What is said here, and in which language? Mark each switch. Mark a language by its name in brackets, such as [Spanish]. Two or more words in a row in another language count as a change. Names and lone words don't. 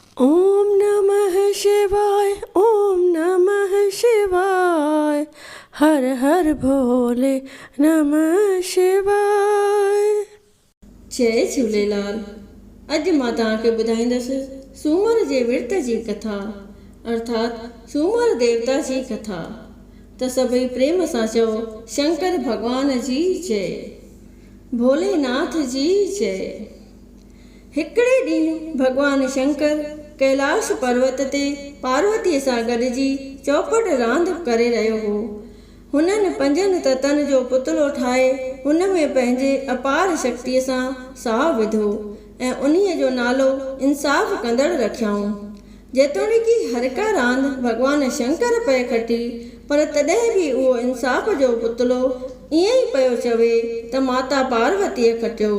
[Sanskrit] ओम नमः शिवाय, ओम नमः शिवाय, हर हर भोले नमः शिवाय। [Sindhi] जय झूलेलाल। अॼु मां तव्हांखे ॿुधाईंदसि सूमर जे विर्त जी कथा अर्थात सूमर देवता जी कथा। त सभई प्रेम सां चओ शंकर भॻवान जी जय, भोलेनाथ जी जय। हिकिड़े ॾींहुं भॻवान शंकर कैलाश पर्वत ते पार्वतीअ सां गॾिजी चौपट रांदि करे रहियो हो। हुननि 5 ततनि जो पुतलो ठाहे हुन में पंहिंजे अपार शक्तिअ सां साहु विधो ऐं उन्हीअ जो नालो इंसाफ़ कंदड़ रखियाऊं। जेतोणीकि हर का रांदि भॻवान शंकर पए खटी, पर तॾहिं बि उहो इंसाफ़ जो पुतलो ईअं ई पियो चवे त माता पार्वतीअ खटियो।